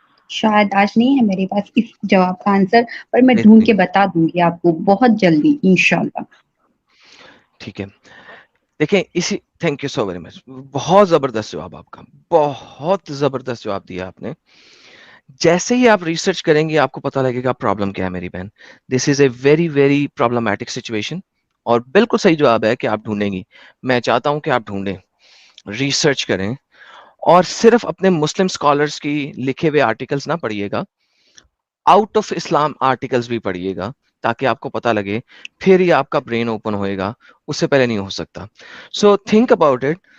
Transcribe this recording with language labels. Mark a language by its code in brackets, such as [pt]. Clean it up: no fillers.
[ur] شاید آج نہیں ہے میرے پاس اس جواب کا آنسر، پر میں ڈھونڈ کے بتا دوں گی آپ کو بہت جلدی انشاءاللہ. ٹھیک ہے. دیکھیں اسی [en] Thank you so very much. [ur] بہت زبردست جواب آپ کا، بہت زبردست جواب دیا آپ نے. جیسے ہی آپ ریسرچ کریں گے آپ کو پتہ لگے گا پرابلم کیا ہے میری بہن. [en] This is a very very problematic situation. [ur] اور بالکل صحیح جواب ہے کہ آپ ڈھونڈیں گی. میں چاہتا ہوں کہ آپ ڈھونڈیں، ریسرچ کریں، اور صرف اپنے مسلم اسکالرس کی لکھے ہوئے آرٹیکلس نہ پڑھیے گا، آؤٹ آف اسلام آرٹیکلس بھی پڑھیے گا تاکہ آپ کو پتہ لگے، پھر ہی آپ کا برین اوپن ہوئے گا، اس سے پہلے نہیں ہو سکتا. [en] So think about it.